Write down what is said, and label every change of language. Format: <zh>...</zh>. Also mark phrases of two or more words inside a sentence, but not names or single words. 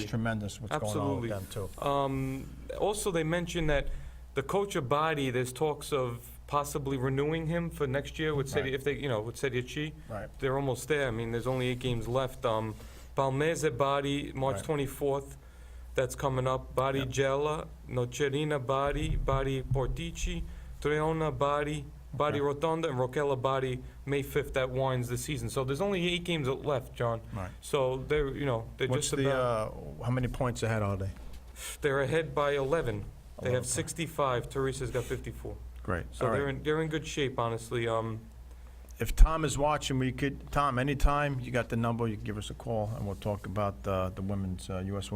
<en>That's tremendous what's going on with them, too. Also, they mentioned that the coach of Body, there's talks of possibly renewing him for next year with Serie, Right. if they, with Serie C. Right. They're almost there. I mean, there's only 8 games left. Palmese Bari, March Right. 24th. That's coming up. Bari Yep. Gela, Nocerina Bari, Bari Portici, Treona Bari, Bari Okay. Rotonda, and Rockella Bari, May 5th. That winds the season. So there's only 8 games left, John. Right. So they're, they're What's just about. how many points ahead are they? They're ahead by 11. They 11 have points. 65. Teresa's got 54. Great. So All they're right. they're in good shape, honestly. if Tom is watching, Tom, anytime, you got the number, you can give us a call, and we'll talk about the women's, U.S.</en>